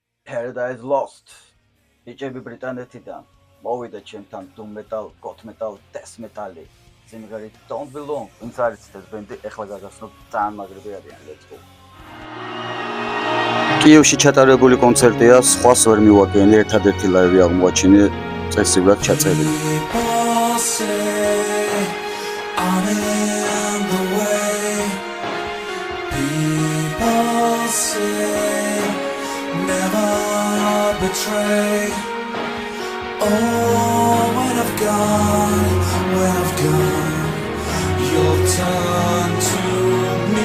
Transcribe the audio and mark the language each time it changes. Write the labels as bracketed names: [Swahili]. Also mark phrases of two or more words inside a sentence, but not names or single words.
[Georgian] Paradise Lost. ბიჭები ბრიტანეთიდან მოვიდა ჩემთან [English] doom metal, goth metal, death metal- [Georgian] ი. სიმღერით Don't Belong. ვინც არის ეს ბენდი, ეხლა გაგახსნოთ ძალიან მაგრები არიან, [English] let's go. [Georgian] კიევში ჩატარებული კონცერტია, სხვას ვერ მივაგენი, ერთადერთი ლაივი აღმოაჩინე წესივრად ჩაწერილი. Betray. [English] Oh, when I've gone, you'll turn to me.